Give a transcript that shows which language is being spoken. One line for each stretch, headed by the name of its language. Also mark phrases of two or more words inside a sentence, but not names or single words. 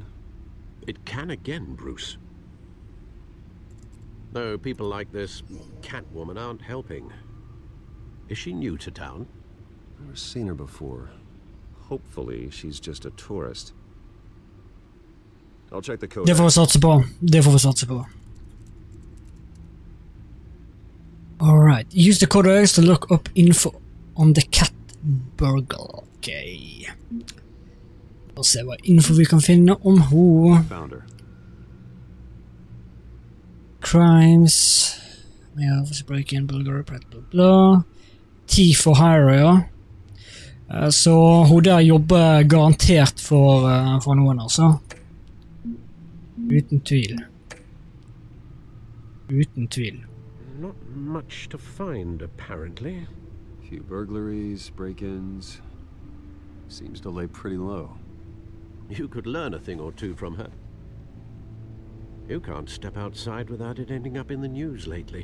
English: It can again, Bruce. Though people like this Catwoman aren't helping. Is she new to town? Never seen her before. Hopefully, she's just a tourist. I'll check the code.
Norwegian: Det får vi satse på. Det får vi satse på.
English: Alright. Use the code to look up info on the cat burgle. Okay.
Norwegian: Og se hva info vi kan finne om henne.
English: Found her. Crimes.
Norwegian: Ja,
English: break-in, burglary,
Norwegian: bla bla bla.
English: T for hire,
Norwegian: ja. Så hun der jobber garantert for noen, altså. Uten tvil. Uten tvil.
English: Not much to find, apparently. Few burglaries, break-ins. Seems to lay pretty low. You could learn a thing or two from her. You can't step outside without it ending up in the news lately.